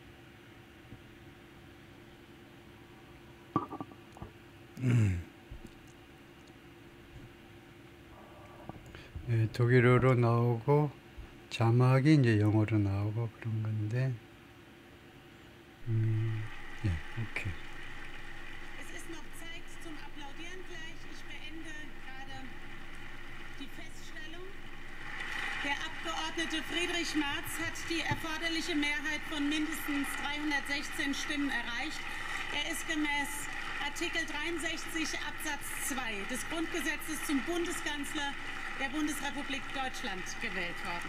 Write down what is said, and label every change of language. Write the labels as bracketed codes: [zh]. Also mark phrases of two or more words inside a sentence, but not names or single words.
[ko] 예, 독일어로 나오고 자막이 이제 영어로 나오고 그런 건데, 예, 오케이. [de] Es ist noch Zeit zum Applaudieren gleich. Ich beende gerade die Feststellung. Der Abgeordnete Friedrich Merz hat die erforderliche Mehrheit von mindestens 316 Stimmen erreicht. Er ist gemäß Artikel 63 Absatz 2 des Grundgesetzes zum Bundeskanzler der Bundesrepublik Deutschland gewählt worden.